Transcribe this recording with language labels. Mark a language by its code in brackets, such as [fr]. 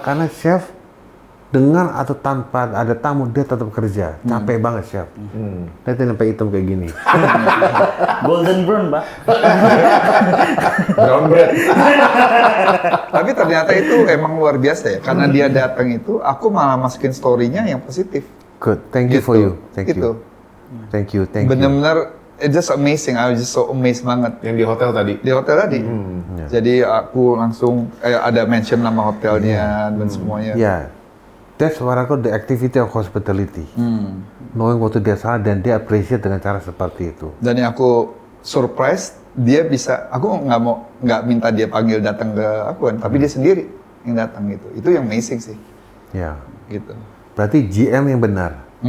[id] Karena chef dengan atau tanpa ada tamu dia tetap kerja, capek banget chef. Lihat sampai hitam kayak gini. [en] Golden brown, Pak. Brown bread. [id] Tapi ternyata itu emang luar biasa ya. Karena dia datang itu, aku malah masukin story-nya yang positif. [en] Good, thank you for you, thank you. [id] Bener-bener, [en] it's just amazing. I was just so amazed [id] banget. Yang di hotel tadi. Di hotel tadi. Jadi aku langsung ada mention nama hotelnya dan semuanya. [en] Yeah. That's what I call the activity of hospitality. [id] Knowing waktu dia salah dan dia appreciate dengan cara seperti itu. Dan yang aku surprise, dia bisa, aku nggak minta dia panggil datang ke aku kan, tapi dia sendiri yang datang gitu. Itu yang amazing sih. Ya. Gitu. Berarti GM yang benar.